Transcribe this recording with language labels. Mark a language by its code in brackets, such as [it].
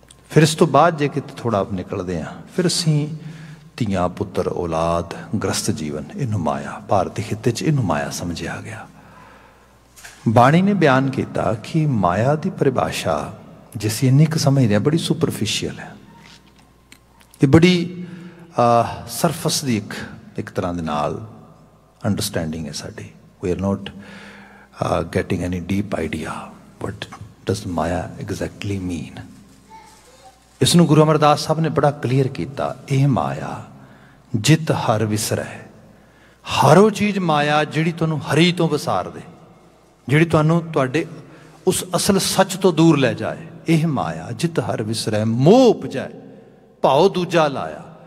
[pa] ਫਿਰ ਇਸ ਤੋਂ ਬਾਅਦ ਜੇ ਕਿਤੇ ਥੋੜ੍ਹਾ ਨਿਕਲਦੇ ਹਾਂ, ਫਿਰ ਅਸੀਂ ਧੀਆਂ ਪੁੱਤਰ ਔਲਾਦ ਗ੍ਰਸਤ ਜੀਵਨ, ਇਹਨੂੰ ਮਾਇਆ, ਭਾਰਤੀ ਖਿੱਤੇ 'ਚ ਇਹਨੂੰ ਮਾਇਆ ਸਮਝਿਆ ਗਿਆ। ਬਾਣੀ ਨੇ ਬਿਆਨ ਕੀਤਾ ਕਿ ਮਾਇਆ ਦੀ ਪਰਿਭਾਸ਼ਾ ਜੇ ਅਸੀਂ ਇੰਨੀ ਕੁ ਸਮਝਦੇ ਹਾਂ, ਬੜੀ ਸੁਪਰਫਿਸ਼ੀਅਲ ਹੈ। ਇਹ ਬੜੀ ਸਰਫਸ ਦੀ ਇੱਕ ਤਰ੍ਹਾਂ ਦੇ ਨਾਲ ਅੰਡਰਸਟੈਂਡਿੰਗ ਹੈ ਸਾਡੀ। [en] We are not getting any deep idea what does Maya exactly mean। [pa] ਇਸ ਨੂੰ ਗੁਰੂ ਅਮਰਦਾਸ ਸਾਹਿਬ ਨੇ ਬੜਾ ਕਲੀਅਰ ਕੀਤਾ। ਇਹ ਮਾਇਆ ਜਿਤ ਹਰ ਵਿਸਰੈ। ਹਰ ਉਹ ਚੀਜ਼ ਮਾਇਆ ਜਿਹੜੀ ਤੁਹਾਨੂੰ ਹਰੀ ਤੋਂ ਵਿਸਾਰ ਦੇ, ਜਿਹੜੀ ਤੁਹਾਨੂੰ ਤੁਹਾਡੇ ਉਸ ਅਸਲ ਸੱਚ ਤੋਂ ਦੂਰ ਲੈ ਜਾਏ। ਇਹ ਮਾਇਆ ਜਿਤ ਹਰ ਵਿਸਰੈ ਮੋਹ ਉਪਜੈ ਭਾਉ ਦੂਜਾ ਲਾਇਆ।